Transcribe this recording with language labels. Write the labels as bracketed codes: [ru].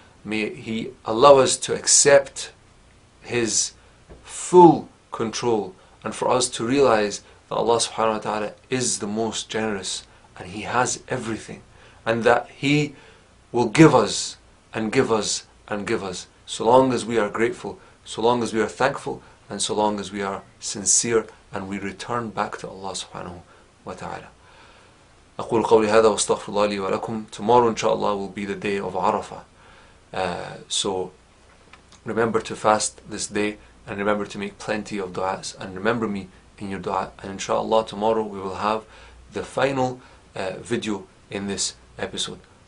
[en] May He allow us to accept His full control and for us to realize that Allah subhanahu wa ta'ala is the most generous and He has everything, and that He will give us and give us and give us so long as we are grateful, so long as we are thankful, and so long as we are sincere and we return back to Allah subhanahu wa ta'ala. [ar] أقول قولي هذا واستغفر الله لي ولكم. [en] Tomorrow inshallah will be the day of Arafah. So remember to fast this day and remember to make plenty of du'as and remember me in your du'a, and inshallah tomorrow we will have the final video in this episode.